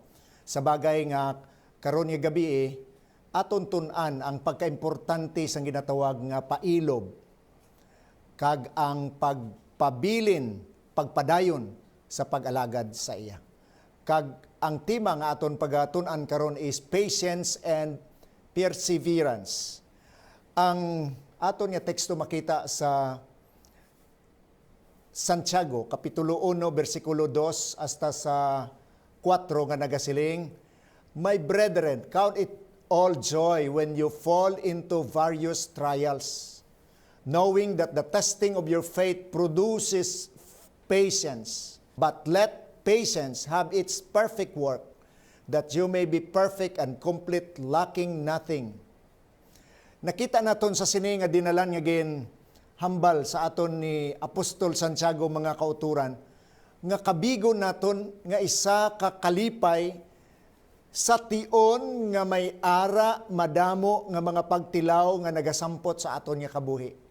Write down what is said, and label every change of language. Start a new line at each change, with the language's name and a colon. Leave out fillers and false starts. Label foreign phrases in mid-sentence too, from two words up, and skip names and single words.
Hiligaynon: Sa bagay nga karon nga gabi aton tun-an ang pagkaimportante sang ginatawag nga pailob kag ang pagpabilin, pagpadayon sa pag-alagad sa iya. Kag ang tema nga aton pagatun-an karon is
English: patience and perseverance.
Hiligaynon: Ang aton nga teksto makita sa Santiago kapitulo 1 bersikulo 2 hasta sa 4 nga nagasiling,
English: My brethren, count it all joy when you fall into various trials, knowing that the testing of your faith produces patience. But let patience have its perfect work, that you may be perfect and complete, lacking nothing.
Hiligaynon: Nakita naton sa sini nga dinalan nga gin hambal sa aton ni Apostol Santiago mga kauturan, nga kabigo naton nga isa ka kalipay sa tion nga may ara madamo nga mga pagtilaw nga nagasampot sa aton nga kabuhi.